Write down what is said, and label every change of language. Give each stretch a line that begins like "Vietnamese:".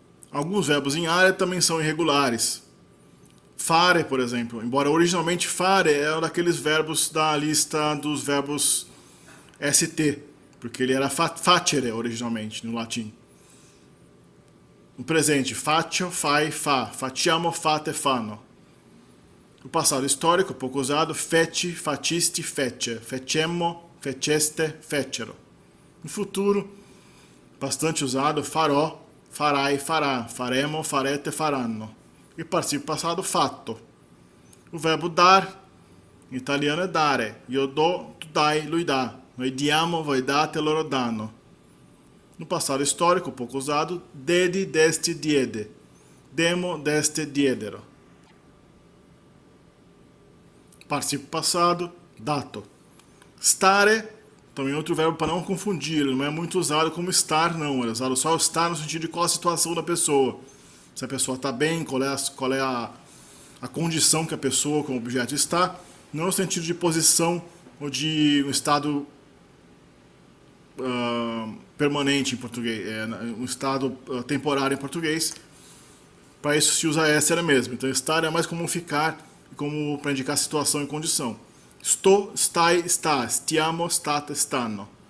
Portuguese: Alguns verbos em área também são irregulares. Fare, por exemplo, embora originalmente fare é um daqueles verbos da lista dos verbos ST, porque ele era facere originalmente no latim. No presente,
Italian: faccio, fai, fa, facciamo, fate, fanno.
Portuguese: No passado histórico, pouco usado,
Italian: feci, facisti, fece, fecemmo, feceste, fecero.
Portuguese: No futuro, bastante usado,
Italian: farò, farai, farà, faremo, farete, faranno.
Portuguese: E participo passado, fatto. O verbo dar, em italiano é dare.
Italian: Io do, tu dai, lui dà. Noi diamo, voi date, loro danno.
Portuguese: No passado histórico, pouco usado,
Italian: dedi, desti, diede. Demo, deste, diedero.
Portuguese: Participo passado, dato. Stare, Também outro verbo para não confundir, ele não é muito usado como estar, não. Ele é usado só estar no sentido de qual a situação da pessoa. Se a pessoa está bem, qual é a condição que a pessoa com o objeto está, não no sentido de posição ou de um estado permanente em português, um estado temporário em português. Para isso se usa essere mesmo. Então estar é mais como ficar, como para indicar situação e condição.
Italian: Sto, stai, sta, stiamo, state, stanno.